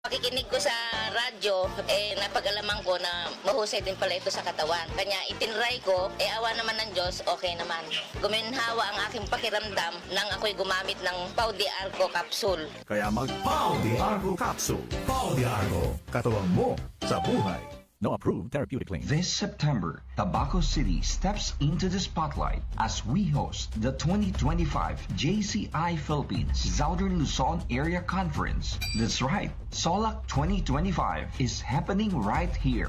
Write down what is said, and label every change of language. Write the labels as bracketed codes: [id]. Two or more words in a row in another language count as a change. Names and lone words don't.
[tl] pakikinig ko sa radyo, napag-alaman ko na mahusay din pala ito sa katawan. Kanya itinry ko, awa naman ng Diyos, okay naman. Guminhawa ang aking pakiramdam nang ako'y gumamit ng Pau de Arco capsule. Kaya mag-Pau de Arco capsule. Pau de Arco, katuwang mo sa buhay. [en] No approved therapeutic claim. This September, Tabaco City steps into the spotlight as we host the 2025 JCI Philippines Southern Luzon Area Conference. That's right, SOLAC 2025 is happening right here.